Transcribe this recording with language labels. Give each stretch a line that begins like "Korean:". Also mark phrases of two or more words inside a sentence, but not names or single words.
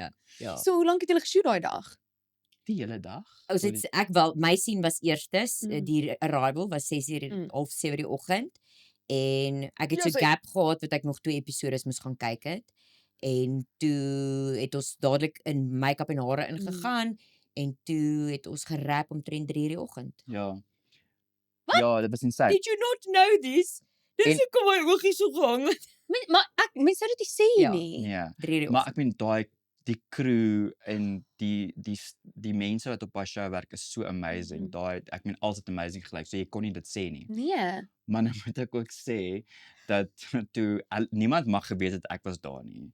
Afrikaans: nee. Ja. So hoe lank het julle geshoot daai dag? Die hele dag. Ons het ek wel my scene was eerstes, Mm. die arrival was 6:00 Mm. half 7:00 die oggend en ek het Ja, so so- gap gehad wat ek nog 2 episodes moes gaan kyk het. En toe het ons dadelik in make-up en hare ingegaan en toe het ons gerap omtrent 3:00 die oggend. Ja. Ja, dit was insane.
English: Did you not know this?
Afrikaans: Dis En- hoekom my oogies so gehang het. Maar mense sou dit nie sê Ja, nie. Nee. 3:00 die Maar oggend. ek meen die crew en die mense wat op daai show werk is so amazing. Mhm. Daai ek meen alles het amazing gelyk. So jy kon nie dit sê nie. Nee. Maar nou moet ek ook sê dat toe niemand mag geweet het ek was daar nie.